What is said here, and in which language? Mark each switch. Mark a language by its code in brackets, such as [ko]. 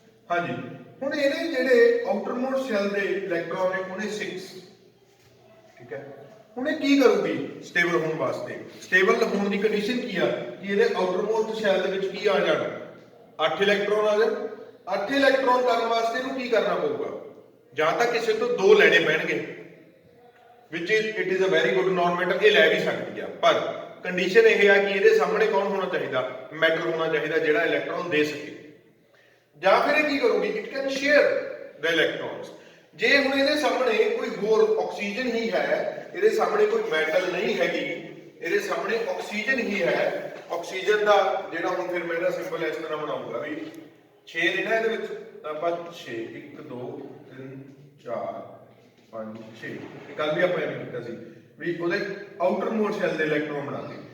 [pa] ਹਾਂਜੀ। ਹੁਣ ਇਹਨੇ ਜਿਹੜੇ ਆਊਟਰ ਮੋਸਟ ਸ਼ੈਲ ਦੇ ਇਲੈਕਟ੍ਰੋਨ ਨੇ ਉਹਨੇ 6। ਠੀਕ ਹੈ। ਹੁਣ ਇਹ ਕੀ ਕਰੂਗੀ ਸਟੇਬਲ ਹੋਣ ਵਾਸਤੇ? ਸਟੇਬਲ ਹੋਣ ਦੀ ਕੰਡੀਸ਼ਨ ਕੀ ਆ ਕਿ ਇਹਦੇ ਆਊਟਰ ਮੋਸਟ ਸ਼ੈਲ ਦੇ ਵਿੱਚ ਕੀ ਆ ਜਾਣ? 8 ਇਲੈਕਟ੍ਰੋਨ ਆ ਜਾਣ। 8 ਇਲੈਕਟ੍ਰੋਨ ਕਰਨ ਵਾਸਤੇ ਇਹਨੂੰ ਕੀ ਕਰਨਾ ਪਊਗਾ? ਜਾਂ ਤਾਂ ਕਿਸੇ ਤੋਂ 2 ਲੈਣੇ ਪੈਣਗੇ, [en] which is it is a very good non-metal। [pa] ਇਹ ਲੈ ਵੀ ਸਕਦੀ ਆ, ਪਰ ਕੰਡੀਸ਼ਨ ਇਹ ਆ ਕਿ ਇਹਦੇ ਸਾਹਮਣੇ ਕੌਣ ਹੋਣਾ ਚਾਹੀਦਾ? ਮੈਟਲ ਹੋਣਾ ਚਾਹੀਦਾ ਜਿਹੜਾ ਇਲੈਕਟ੍ਰੋਨ ਦੇ ਸਕੇ। ਜਾਂ ਫਿਰ ਇਹ ਕੀ ਕਰੂਗੀ? [en] It can share the electrons. [pa] ਜੇ ਹੁਣ ਇਹਦੇ ਸਾਹਮਣੇ ਕੋਈ ਹੋਰ ਆਕਸੀਜਨ ਹੀ ਹੈ, ਇਹਦੇ ਸਾਹਮਣੇ ਕੋਈ ਮੈਟਲ ਨਹੀਂ ਹੈਗੀ, ਇਹਦੇ ਸਾਹਮਣੇ ਆਕਸੀਜਨ ਹੀ ਹੈ, ਆਕਸੀਜਨ ਦਾ ਜਿਹੜਾ ਹੁਣ ਫਿਰ ਮੈਂ ਇਹਦਾ ਸਿੰਬਲ ਇਸ ਤਰ੍ਹਾਂ ਬਣਾਉਂਗਾ ਵੀ 6 ਨੇ ਨਾ ਇਹਦੇ ਵਿੱਚ, ਤਾਂ ਆਪਾਂ 6 1 2 3 4 5 6 ਕੱਲ ਵੀ ਆਪਾਂ ਇਹ ਕੀਤਾ ਸੀ ਵੀ ਉਹਦੇ ਆਊਟਰ ਮੋਸਟ ਸ਼ੈਲ ਦੇ ਇਲੈਕਟ੍ਰੋਨ ਬਣਾਤੇ।